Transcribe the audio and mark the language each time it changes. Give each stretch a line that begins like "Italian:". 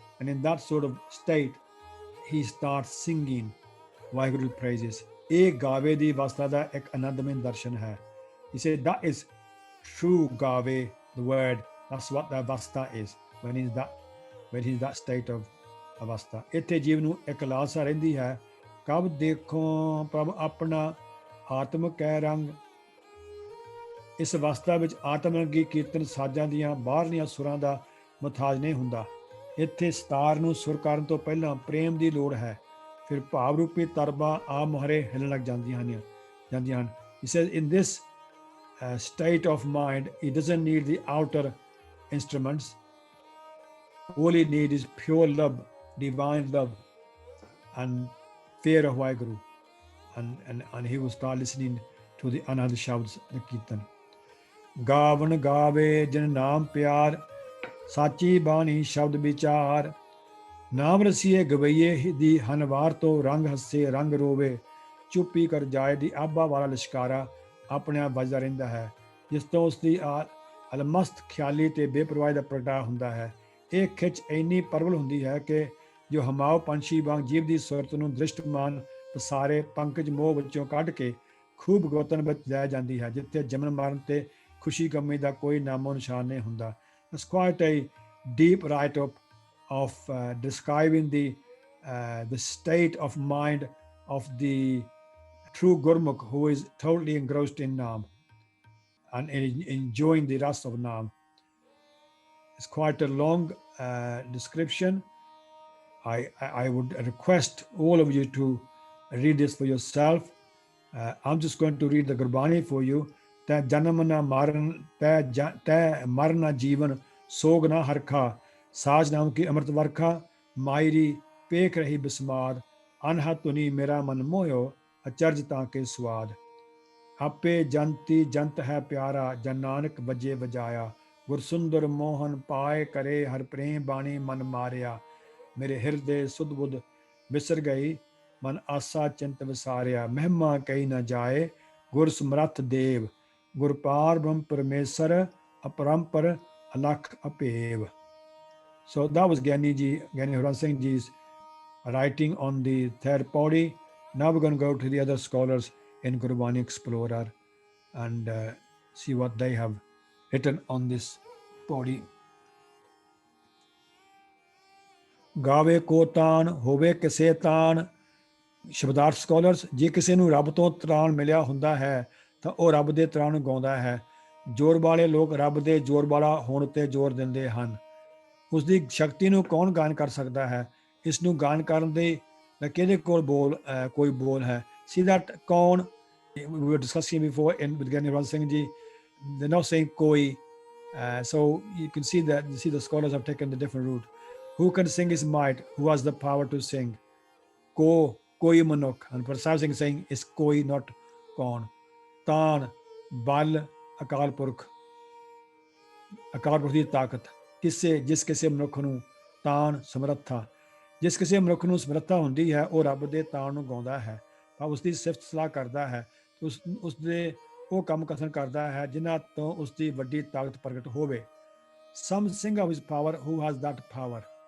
English: And in that sort of state he starts singing Vaheguru praises.
Punjabi: ਇਹ ਗਾਵੇ ਦੀ ਅਵਸਥਾ ਦਾ ਇੱਕ ਆਨੰਦਮਈ ਦਰਸ਼ਨ ਹੈ.
English: He said that is true gave, the word, that's what the avastha is, when he's that state of avastha.
Punjabi: ਇੱਥੇ ਜੀਵ ਨੂੰ ਇੱਕ ਲਾਲਸਾ ਰਹਿੰਦੀ ਹੈ, ਕਬ ਦੇਖੋ ਪ੍ਰਭ ਆਪਣਾ ਆਤਮਿਕ ਹੈ ਰੰਗ. ਇਸ ਅਵਸਥਾ ਵਿੱਚ ਆਤਮਰੰਗੀ ਕੀਰਤਨ ਸਾਜ਼ਾਂ ਦੀਆਂ ਬਾਹਰਲੀਆਂ ਸੁਰਾਂ ਦਾ ਮੁਤਾਜ ਨਹੀਂ ਹੁੰਦਾ. ਇੱਥੇ ਸਤਾਰ ਨੂੰ ਸੁਰ ਕਰਨ ਤੋਂ ਪਹਿਲਾਂ ਪ੍ਰੇਮ ਦੀ ਲੋੜ ਹੈ, ਫਿਰ ਭਾਵ ਰੂਪੀ ਤਰਬਾਂ ਆ ਮੁਹਰੇ ਹਿਲਣ ਲੱਗ ਜਾਂਦੀਆਂ ਹਨ.
English: He says in this state of mind, he doesn't need the outer instruments. All he needs is pure love, divine love, and fear of Vaheguru, and he will start listening to the Anand Shabds, the Kirtan.
Punjabi: Gavan gave jin naam pyar, sachi bani shabd vichar. ਨਾਮ ਰਸੀਏ ਗਵਈਏ ਦੀ ਹਨਵਾਰ ਤੋਂ ਰੰਗ ਹੱਸੇ ਰੰਗ ਰੋਵੇ, ਚੁੱਪੀ ਕਰ ਜਾਏ ਦੀ ਆਬਾ ਵਾਲਾ ਲਿਸ਼ਕਾਰਾ ਆਪਣੇ ਆਪ ਵੱਜਦਾ ਰਹਿੰਦਾ ਹੈ, ਜਿਸ ਤੋਂ ਉਸ ਦੀ ਅਲਮਸਤ ਖਿਆਲੀ ਤੇ ਬੇਪਰਵਾਹੀ ਦਾ ਪ੍ਰਗਟਾ ਹੁੰਦਾ ਹੈ. ਇਹ ਖਿੱਚ ਇੰਨੀ ਪ੍ਰਬਲ ਹੁੰਦੀ ਹੈ ਕਿ ਜੋ ਹਮਾਓ ਪੰਛੀ ਵਾਂਗ ਜੀਵ ਦੀ ਸੁਰਤ ਨੂੰ ਦ੍ਰਿਸ਼ਟਮਾਨ ਪਸਾਰੇ ਪੰਕਜ ਮੋਹ ਵਿੱਚੋਂ ਕੱਢ ਕੇ ਖੂਬ ਗੋਤਨ ਵਿੱਚ ਲੈ ਜਾਂਦੀ ਹੈ, ਜਿੱਥੇ ਜਮਨ ਮਰਨ ਤੇ ਖੁਸ਼ੀ ਗਮੀ ਦਾ ਕੋਈ ਨਾਮੋ ਨਿਸ਼ਾਨ ਨਹੀਂ ਹੁੰਦਾ.
English: It's quite a deep write-up of describing the state of mind of the true Gurmukh who is totally engrossed in Naam and enjoying the rest of Naam. It's quite a long description. I would request all of you to read this for yourself. I'm just going to read the Gurbani for you.
Punjabi: ਤੈ ਜਨਮ ਨਾ ਮਾਰਨ ਤੈ ਮਰ ਨਾ ਜੀਵਨ ਸੋਗ ਨਾ ਹਰਖਾ, ਸਾਜ ਨਾਮ ਕੀ ਅੰਮ੍ਰਿਤ ਵਰਖਾ, ਮਾਇਰੀ ਪੇਖ ਰਹੀ ਬਿਸਮਾਦ, ਅਨਹਾ ਧੁਨੀ ਮੇਰਾ ਮਨ ਮੋਹਿਓ, ਅਚਰਜ ਤਾਂ ਕੇ ਸਵਾਦ. ਆਪੇ ਜੰਤੀ ਜੰਤ ਹੈ ਪਿਆਰਾ, ਜਨ ਨਾਨਕ ਵਜੇ ਵਜਾਇਆ, ਗੁਰਸੁੰਦਰ ਮੋਹਨ ਪਾਏ ਕਰੇ ਹਰ ਪ੍ਰੇਮ ਬਾਣੀ ਮਨ ਮਾਰਿਆ. ਮੇਰੇ ਹਿਰਦੇ ਸੁਧ ਬੁੱਧ ਵਿਸਰ ਗਈ, ਮਨ ਆਸਾ ਚਿੰਤ ਵਿਸਾਰਿਆ. ਮਹਿਮਾ ਕਹੀ ਨਾ ਜਾਏ ਗੁਰ ਸਮਰੱਥ ਦੇਵ, ਗੁਰਪਾਰ ਬ੍ਰਹਮ ਪਰਮੇਸ਼ਰ ਅਪਰੰਪਰ ਅਲਖ ਅਪੇਵ.
English: So that was Gyani Horan Singh Ji's writing on the third pauri. Now we're going to go to the other scholars in Gurbani Explorer and see what they have written on this pauri.
Punjabi: Gave ko taan hove kise taan. ਸ਼ਬਦਾਰਥ scholars, ਜੇ ਕਿਸੇ ਨੂੰ ਰੱਬ ਤੋਂ ਤਰਾਣ ਮਿਲਿਆ ਹੁੰਦਾ ਹੈ ਤਾਂ ਉਹ ਰੱਬ ਦੇ ਤਰਾਣ ਨੂੰ ਗਾਉਂਦਾ ਹੈ. ਜ਼ੋਰ ਵਾਲੇ ਲੋਕ ਰੱਬ ਦੇ ਜ਼ੋਰ ਵਾਲਾ ਹੋਣ ਤੇ ਜ਼ੋਰ ਦਿੰਦੇ ਹਨ. ਉਸ ਦੀ ਸ਼ਕਤੀ ਨੂੰ ਕੌਣ ਗਾਨ ਕਰ ਸਕਦਾ ਹੈ? ਇਸ ਨੂੰ ਗਾਨ ਕਰਨ ਦੇ ਕਿਹਦੇ ਕੋਲ ਕੋਈ ਬੋਲ ਹੈ?
English: See that ਕੌਣ, we were discussing before with Gyani Horan Singh Ji, they're not saying koi, so you can see that the scholars have taken the different route. Who can sing his might? Who has the power to sing?
Punjabi: Koi manuk,
English: and Prasad Singh saying is koi, not kaun.
Punjabi: Taan bal Akal Purakh ਦੀ ਤਾਕਤ, ਜਿਸ ਕਿਸੇ ਮਨੁੱਖ ਨੂੰ ਤਾਣ ਸਮਰੱਥਾ, ਜਿਸ ਕਿਸੇ ਮਨੁੱਖ ਨੂੰ ਸਮਰੱਥਾ ਹੁੰਦੀ ਹੈ ਉਹ ਰੱਬ ਦੇ ਤਾਣ ਨੂੰ ਗਾਉਂਦਾ ਹੈ, ਪਰ ਉਸ ਦੀ ਸਿਫਤ ਸਲਾਹ ਕਰਦਾ ਹੈ, ਉਸ ਦੇ ਉਹ ਕੰਮ ਕਥਨ ਕਰਦਾ ਹੈ ਜਿਨ੍ਹਾਂ ਤੋਂ ਉਸ ਦੀ ਵੱਡੀ ਤਾਕਤ ਪ੍ਰਗਟ ਹੋਵੇ.
English: Some sing of his power who has that power.